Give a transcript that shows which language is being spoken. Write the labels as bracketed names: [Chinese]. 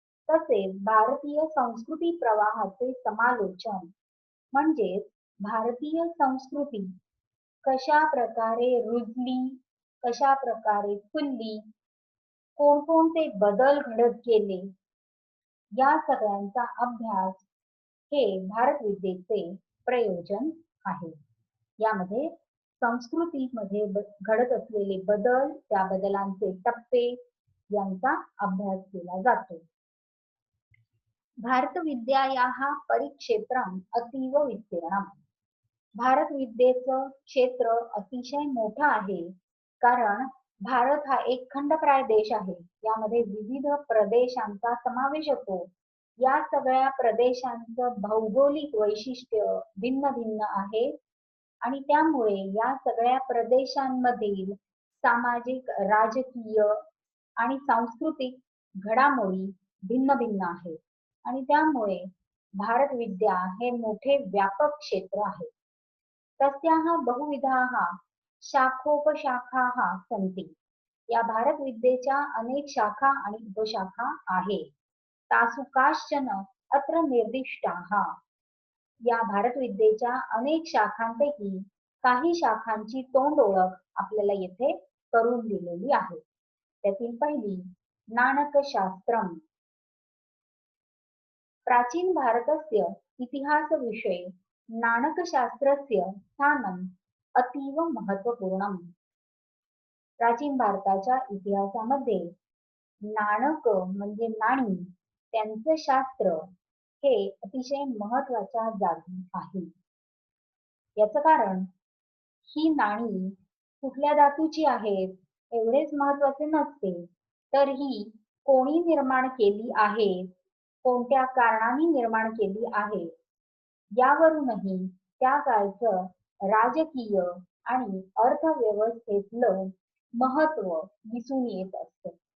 [Marathi] तसेच भारतीय संस्कृती प्रवाहाचे समालोचन म्हणजे भारतीय संस्कृती कशा प्रकारे रुजली, कशा प्रकारे फुलली, कोणकोणते बदल घडत गेले, या सगळ्यांचा अभ्यास हे भारतविद्येचे प्रयोजन आहे. यामध्ये संस्कृतीमध्ये घडत असलेले बदल, त्या बदलांचे टप्पे यांचा अभ्यास केला जातो. [Sanskrit] भारतविद्यायाः परिक्षेत्रम् अतीव विस्तीर्णम्. [Marathi] भारतविद्येचं क्षेत्र अतिशय मोठं आहे, कारण भारत हा एक खंडप्राय देश आहे. यामध्ये विविध प्रदेशांचा समावेश होतो. या सगळ्या प्रदेशांचं भौगोलिक वैशिष्ट्य भिन्न भिन्न आहे आणि त्यामुळे या सगळ्या प्रदेशांमधील सामाजिक, राजकीय आणि सांस्कृतिक घडामोडी भिन्न भिन्न आहेत आणि त्यामुळे भारतविद्या हे मोठे व्यापक क्षेत्र आहे. [Sanskrit] तस्याः बहुविधाः शाखोपशाखाः सन्ति. [Marathi] या भारतविद्येच्या अनेक शाखा आणि उपशाखा आहेत. [Sanskrit] तासु काश्चन अत्र निर्दिष्टाः. [Marathi] या भारतविद्येच्या अनेक शाखांपैकी काही शाखांची तोंड ओळख आपल्याला येथे करून दिलेली आहे. त्यातील पहिली नाणकशास्त्रम्. [Sanskrit] प्राचीन भारतस्य इतिहासविषये नाणकशास्त्रस्य स्थानम् अतीव महत्त्वपूर्णम्. [Marathi] प्राचीन भारताच्या इतिहासामध्ये नाणक म्हणजे नाणी, त्यांचे शास्त्र हे अतिशय महत्त्वाच्या जागी आहे. याचं कारण ही नाणी कुठल्या धातूची आहेत एवढेच महत्त्वाचे नसते, तर ही कोणी निर्माण केली आहेत, कोणत्या कारणाने निर्माण केली आहे, यावरूनही त्या काळचं राजकीय आणि अर्थव्यवस्थेतलं महत्त्व दिसून येत असतं.